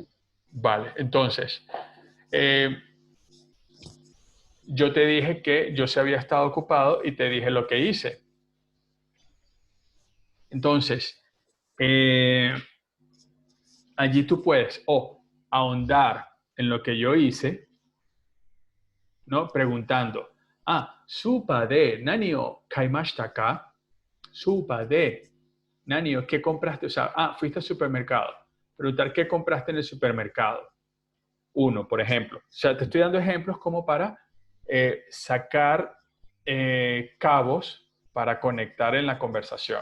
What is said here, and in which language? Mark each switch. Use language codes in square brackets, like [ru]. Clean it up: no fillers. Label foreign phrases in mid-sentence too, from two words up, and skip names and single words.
[es] Vale, entonces, eh, yo te dije que yo se había estado ocupado y te dije lo que hice. Entonces, eh, allí tú puedes o ahondar en lo que yo hice, ¿no? [ja] Preguntando, supa de nani o kaimashita ka? Supa de nani o [es] ¿qué compraste? O sea, fuiste al supermercado. Preguntar qué compraste en el supermercado. Uno, por ejemplo. O sea, te estoy dando ejemplos como para sacar cabos para conectar en la conversación.